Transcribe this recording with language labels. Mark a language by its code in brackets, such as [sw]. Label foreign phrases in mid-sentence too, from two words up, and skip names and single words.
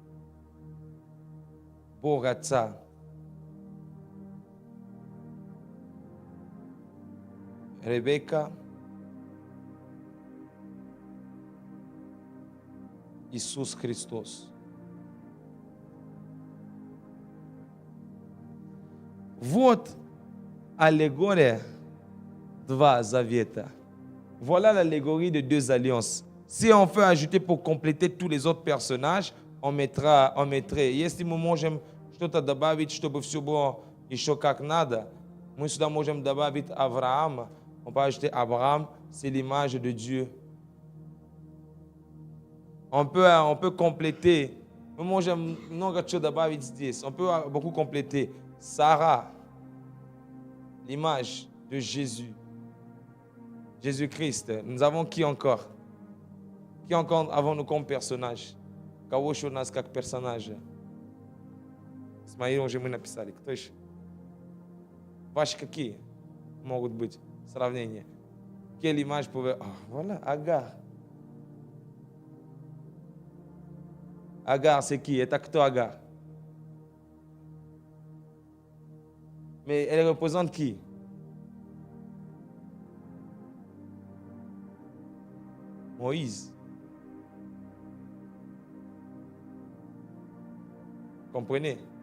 [ru] Boratsa. Rebecca. Jesus Christos. Вот аллегория два завета. [fr] Voilà l'allégorie de deux alliances. Si on veut ajouter pour compléter tous les autres personnages, on mettrait. [ru] Если мы можем что-то добавить, чтобы все было еще как надо, мы сюда можем добавить Авраама. [fr] On peut ajouter Abraham, c'est l'image de Dieu. On peut compléter. [ru] Мы можем много чего добавить здесь. [fr] On peut beaucoup compléter. Sarah, l'image de Jésus. Jésus-Christ. Nous avons qui encore? Qui encore avons-nous comme personnage? [ru] Кого еще у нас как персонажа? Смотри, уже мы написали. Кто еще? Ваши какие могут быть сравнения? [fr] Quelle image pouvait... voilà, Agar. Agar, c'est qui? [ru] Это кто Agar? [fr] Mais elle représente qui? Moïse. Comprenez?